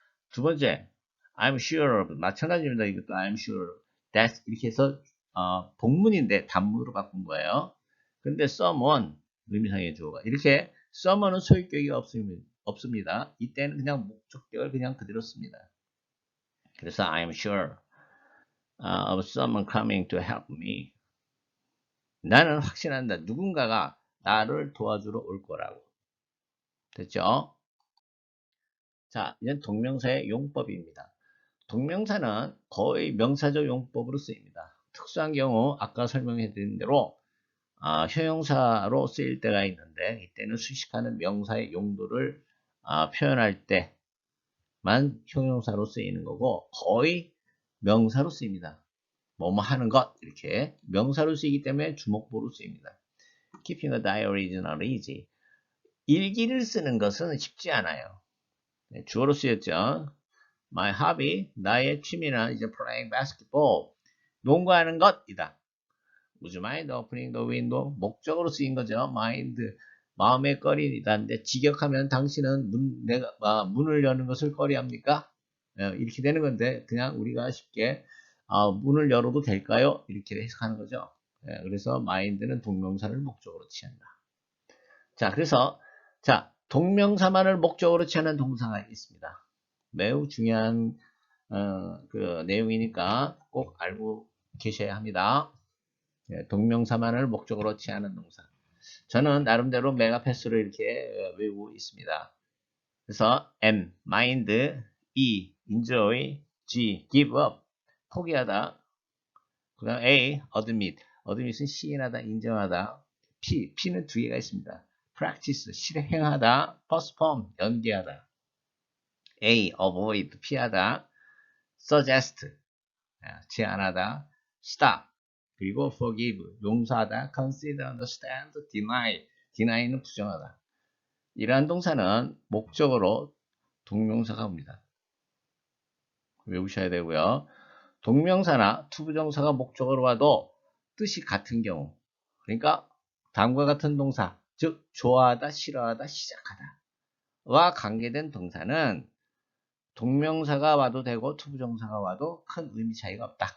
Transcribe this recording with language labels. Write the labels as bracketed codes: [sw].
[ko] 두 번째 [en] I'm sure [ko] 마찬가지입니다. 이것도 [en] I'm sure that [ko] 이렇게 해서 복문인데 단문으로 바꾼 거예요. 근데 someone 의미상의 주어가 이렇게 someone은 소유격이 없습니다. 이때는 그냥 목적격을 그냥 그대로 씁니다. 그래서 [en] I'm sure of someone coming to help me. [ko] 나는 확신한다. 누군가가 나를 도와주러 올 거라고. 됐죠? 자, 이제 동명사의 용법입니다. 동명사는 거의 명사적 용법으로 쓰입니다. 특수한 경우 아까 설명해 드린 대로 형용사로 쓰일 때가 있는데 이때는 수식하는 명사의 용도를 표현할 때만 형용사로 쓰이는 거고 거의 명사로 쓰입니다. 뭐뭐 하는 것 이렇게 명사로 쓰이기 때문에 주목보로 쓰입니다. [en] Keeping a diary is not easy. [ko] 일기를 쓰는 것은 쉽지 않아요. 네, 주어로 쓰였죠. [en] My hobby, [ko] 나의 취미는 이제 [en] playing basketball, [ko] 농구하는 것이다. [en] Would you mind opening the window? [ko] 목적으로 쓰인 거죠. mind, 마음의 꺼리이다인데 직역하면 당신은 문을 여는 것을 꺼리합니까? 이렇게 되는 건데 그냥 우리가 쉽게 문을 열어도 될까요? 이렇게 해석하는 거죠. 그래서 mind는 동명사를 목적으로 취한다. 자, 그래서 동명사만을 목적으로 취하는 동사가 있습니다. 매우 중요한 그 내용이니까 꼭 알고 계셔야 합니다. 동명사만을 목적으로 취하는 동사. 저는 나름대로 메가패스로 이렇게 외우고 있습니다. 그래서 M, mind, E, enjoy, G, give up, 포기하다. 그 다음 A, admit, admit은 시인하다, 인정하다. P는 두 개가 있습니다. practice, 실행하다, postpone, 연기하다. A, avoid, 피하다. suggest, 제안하다. stop, 그리고 forgive, 용서하다. consider, understand, deny는 부정하다. 이러한 동사는 목적으로 동명사가 옵니다. 외우셔야 되고요. 동명사나 투부정사가 목적으로 와도 뜻이 같은 경우, 그러니까 다음과 같은 동사, 즉 좋아하다, 싫어하다, 시작하다 와 관계된 동사는 동명사가 와도 되고 투부정사가 와도 큰 의미 차이가 없다.